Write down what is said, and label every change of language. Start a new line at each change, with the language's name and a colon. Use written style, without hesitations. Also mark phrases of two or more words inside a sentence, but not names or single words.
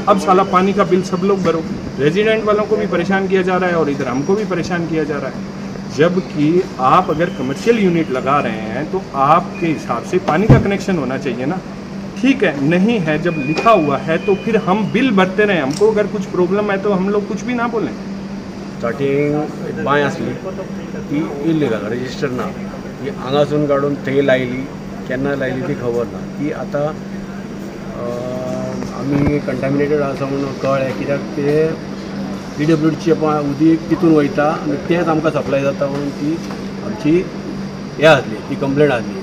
Hindi: अब साला पानी का बिल सब लोग भरो. रेजिडेंट वालों को भी परेशान किया जा रहा है और इधर हमको भी परेशान किया जा रहा है. जबकि आप अगर
English: commercial unit
Hindi: लगा रहे हैं तो आपके हिसाब से पानी का कनेक्शन होना चाहिए ना. ठीक है, नहीं है, जब लिखा हुआ है तो फिर हम बिल भरते रहें. हमको अगर कुछ प्रॉब्लम है तो हम लोग कुछ भी ना बोलें.
Konkani: स्टार्टिंग एक बांय आसली ती
English: illegal register
Konkani: ना, ती हांगासून काडून थंय लायली, केन्ना लायली ती खबर ना. ती आतां आमी कंटॅमिनेटेड आसा म्हणून कळ्ळें, कित्याक ते PWDचे उदीक तितून वयता आनी तेंच आमकां सप्लाय जाता म्हणून ती आमची हें आसली, ती कंप्लेंट आसली.